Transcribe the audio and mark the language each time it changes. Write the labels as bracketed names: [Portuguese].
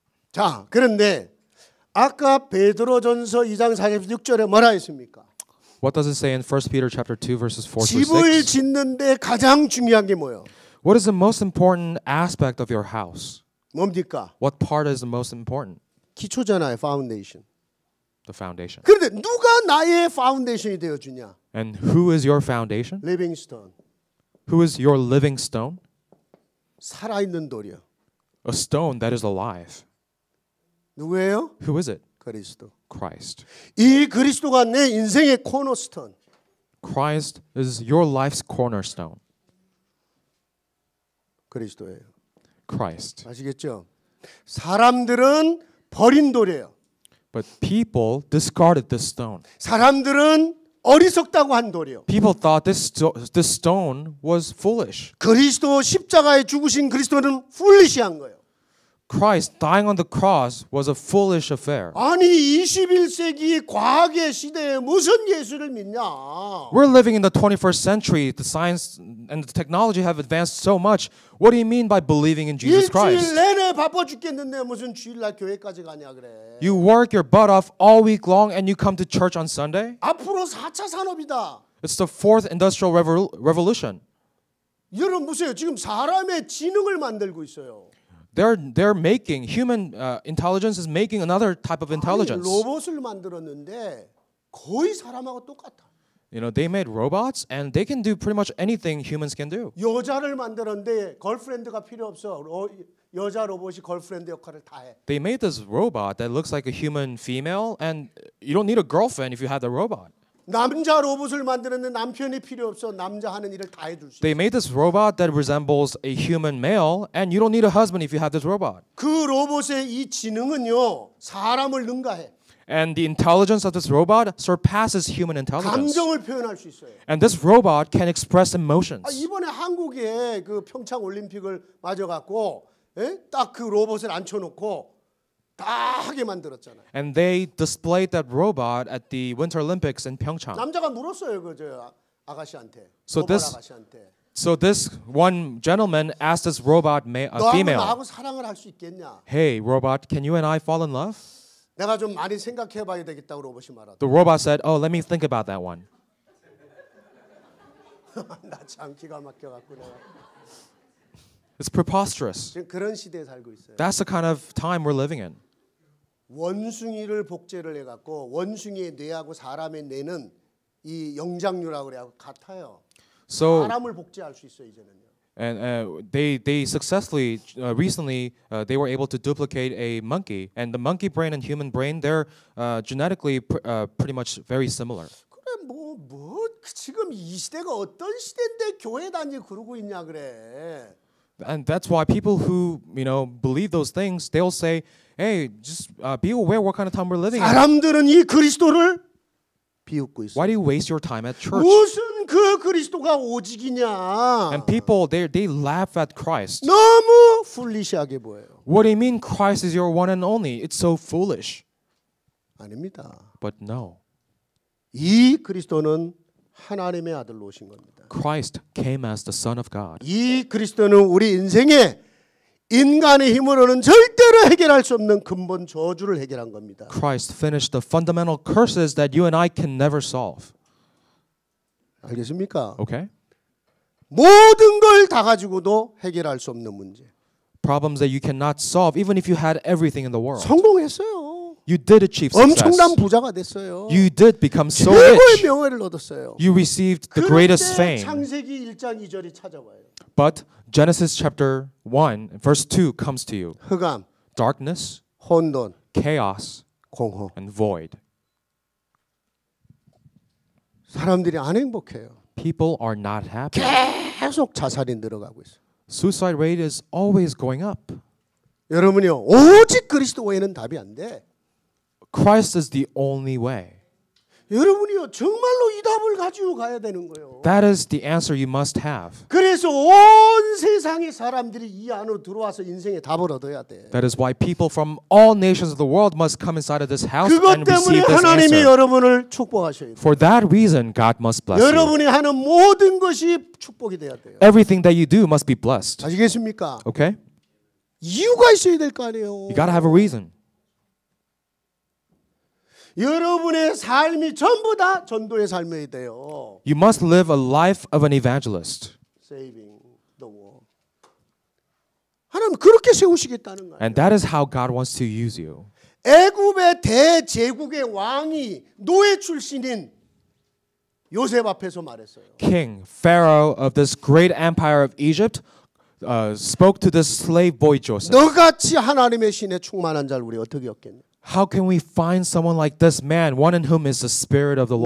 [Korean] 자, 그런데 아까 베드로전서 2장 46절에 뭐라 했습니까? [English] What does it say in 1 Peter chapter 2 verses 4 through [Korean] 집을 [English] 6? [Korean] 짓는데 가장 중요한 게 뭐예요? [English] What is the most important aspect of your house? [Korean] 뭡니까? [English] What part is the most important? [Korean] 기초잖아요, 파운데이션. [English] The foundation. [Korean] 그런데 누가 나의 파운데이션이 되어 주냐? [English] And who is your foundation? 리빙스톤. Who is your living stone? [Korean] 살아 있는 돌이요. [English] A stone that is alive. [Korean] 누구예요? [English] Who is it? [Korean] 그리스도. [English] Christ. [Korean] 이 그리스도가 내 인생의 코너스톤. [English] Christ is your life's cornerstone. [Korean] 그리스도예요. Christ. 아시겠죠? 사람들은 버린 돌이에요. [English] But people discarded this stone. [Korean] 사람들은 어리석다고 한 돌이요. [English] People thought this stone was foolish. [Korean] 그리스도 십자가에 죽으신 그리스도는 풀리시한 거예요. [English] Christ dying on the cross was a foolish affair. [Korean] 아니 21세기 과학의 시대에 무슨 예수를 믿냐? [English] We're living in the 21st century. The science and the technology have advanced so much. What do you mean by believing in Jesus Christ? [Korean] 내내 바빠 죽겠는데 무슨 주일날 교회까지 가냐 그래. [English] You work your butt off all week long and you come to church on Sunday? [Korean] 앞으로 4차 산업이다. [English] It's the fourth industrial revolution. [Korean] 여러분 보세요. 지금 사람의 지능을 만들고 있어요. [English] They're making human intelligence is making another type of intelligence. [Korean] 아니, 로봇을 만들었는데 거의 사람하고 똑같아. [English] You know, they made robots and they can do pretty much anything humans can do. [Korean] 여자를 만들었는데 걸프렌드가 필요 없어. 여자 로봇이 걸프렌드 역할을 다 해. [English] They made this robot that looks like a human female and you don't need a girlfriend if you have the robot. [Korean] 남자 로봇을 만드는데 남편이 필요 없어. 남자 하는 일을 다 해줄 수 있어. [English] They made this robot that resembles a human male and you don't need a husband if you have this robot. [Korean] 그 로봇의 이 지능은요. 사람을 능가해. [English] And the intelligence of this robot surpasses human intelligence. [Korean] 감정을 표현할 수 있어요. [English] And this robot can express emotions. [Korean] 이번에 한국에 그 평창 올림픽을 맞아갖고 딱 그 로봇을 앉혀놓고 다 하게 만들었잖아요. [English] And they displayed that robot at the Winter Olympics in Pyeongchang. [Korean] 남자가 물었어요, 그 저 아가씨한테. [English] So [Korean] 로봇 [English] this- [Korean] 아가씨한테. [English] So this one gentleman asked this robot, [Korean] 너하고 [English] female, [Korean] 나하고 사랑을 할 수 있겠냐? [English] "Hey, robot, can you and I fall in love?" [Korean] 내가 좀 많이 생각해봐야 되겠다고 로봇이 말하더라. [English] The robot said, "Oh, let me think about that one." [Korean] 나 참 기가 막혀갖고 내가 [English] It's preposterous. [Korean] 지금 그런 시대에 살고 있어요. [English] That's the kind of time we're living in. [Korean] 원숭이를 복제를 해갖고 원숭이의 뇌하고 사람의 뇌는 이 영장류라고 그래요. 같아요. [English] So [Korean] 사람을 복제할 수 있어요 이제는요. [English] and they successfully recently they were able to duplicate a monkey, and the monkey brain and human brain, they're genetically pretty much very similar. [Korean] 그래 뭐 지금 이 시대가 어떤 시대인데 교회 다니고 그러고 있냐 그래. [English] And that's why people who believe those things, they'll say, "Hey, just be aware what kind of time we're living in. [Korean] 사람들은 이 그리스도를 비웃고 있어. [English] Why do you waste your time at church?" [Korean] 무슨 그 그리스도가 오직이냐. [English] And people, they laugh at Christ. [Korean] 너무 풀리시하게 보여요. [English] What do you mean Christ is your one and only? It's so foolish. [Korean] 아닙니다. [English] But no, [Korean] 이 그리스도는 하나님의 아들로 오신 겁니다. [English] Christ came as the Son of God. [Korean] 이 그리스도는 우리 인생에 인간의 힘으로는 절대로 해결할 수 없는 근본 저주를 해결한 겁니다. [English] Christ finished the fundamental curses that you and I can never solve. [Korean] 알겠습니까? [English] Okay? [Korean] 모든 걸 다 가지고도 해결할 수 없는 문제. [English] Problems that you cannot solve even if you had everything in the world. [Korean] 성공했어요. [English] You did achieve success. [Korean] 엄청난 부자가 됐어요. [English] You did become so [Korean] 최고의 [English] rich. [Korean] 명예를 얻었어요. [English] You received the greatest fame. [Korean] 창세기 1장 2절이 찾아와요. [English] But Genesis chapter 1 verse 2 comes to you. [Korean] 흑암, [English] Darkness, [Korean] 혼돈, [English] chaos, [Korean] 공허. [English] and void. [Korean] 사람들이 안 행복해요. [English] People are not happy. [Korean] 계속 자살이 늘어가고 있어요. [English] Suicide rate is always going up. [Korean] 여러분이요, 오직 그리스도 외에는 답이 안 돼. [English] Christ is the only way. [Korean] 여러분이요, 정말로 이 답을 가지고 가야 되는 거예요. [English] That is the answer you must have. [Korean] 그래서 온 세상의 사람들이 이 안으로 들어와서 인생의 답을 얻어야 돼. [English] That is why people from all nations of the world must come inside of this house [Korean] 그것 [English] and [Korean] 때문에 [English] receive this [Korean] 하나님이 [English] answer. [Korean] 여러분을 축복하셔야 돼요. [English] For that reason, God must bless you. [Korean] 여러분이 하는 모든 것이 축복이 돼야 돼요. [English] Everything that you do must be blessed. [Korean] 아시겠습니까? [English] Okay? [Korean] 이유가 있어야 될 거 아니에요. [English] You got to have a reason. [Korean] 여러분의 삶이 전부 다 전도의 삶이어야 돼요. [English] You must live a life of an evangelist. Saving the world. [Korean] 하나님 그렇게 세우시겠다는 거예요. [English] And that is how God wants to use you. [Korean] 애굽의 대제국의 왕이 노예 출신인 요셉 앞에서 말했어요. [English] King, Pharaoh of this great empire of Egypt, spoke to this slave boy Joseph. [Korean] 너같이 하나님의 신에 충만한 자를 우리 어떻게 얻겠냐? [English] How can we find someone like this man, one in whom is the Spirit of the Lord?